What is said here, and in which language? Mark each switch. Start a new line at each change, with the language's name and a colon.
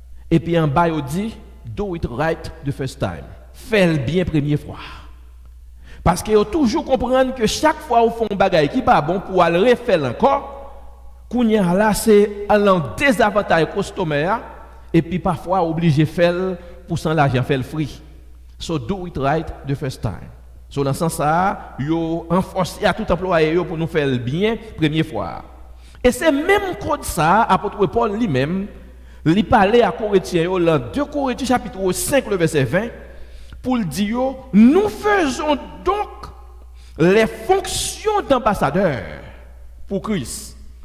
French: Et puis en bas yo dit
English: do it right the first time.
French: Fais-le bien première fois. Parce qu'il faut toujours comprendre que chaque fois où on fait un bagage qui n'est pas bon pour aller refaire encore, kounya là c'est un désavantage customer et puis parfois obligé de faire pour sans l'argent faire le free.
English: So do it right the first time.
French: So dans ce sens ça, yo enforcer à tout employé pour nous faire le bien première fois. Et c'est même code ça apôtre Paul lui-même, il parlait à Corinthiens dans 2 Corinthiens chapitre 5 le verset 20. Pour le dire, nous faisons donc les fonctions d'ambassadeurs pour Christ.